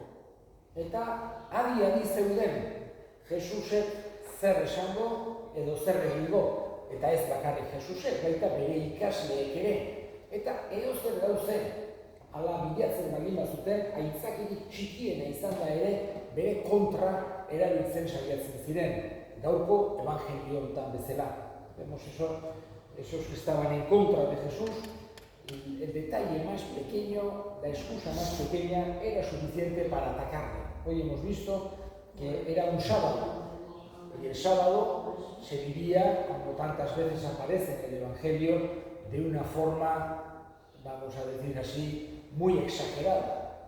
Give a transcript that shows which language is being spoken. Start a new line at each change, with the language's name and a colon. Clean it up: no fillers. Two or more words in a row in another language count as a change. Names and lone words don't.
Basque: Eta adi zeuden Jesusek zer esango edo zer egingo. Eta ez bakarrik Jesusek, baita bere ikasleek ere. Eta edozer gauze, ala bilatzen baldin bazuten, aitzakirik txikiena izan da ere, bere kontra erabiltzen saiatzen ziren. Gaurko evangelio honetan bezala.
Spanish: Vemos esos que estaban en contra de Jesús, y el detalle más pequeño, la excusa más pequeña, era suficiente para atacarle. Hoy hemos visto que era un sábado, y el sábado se vivía, como tantas veces aparece en el Evangelio, de una forma, vamos a decir así, muy exagerada.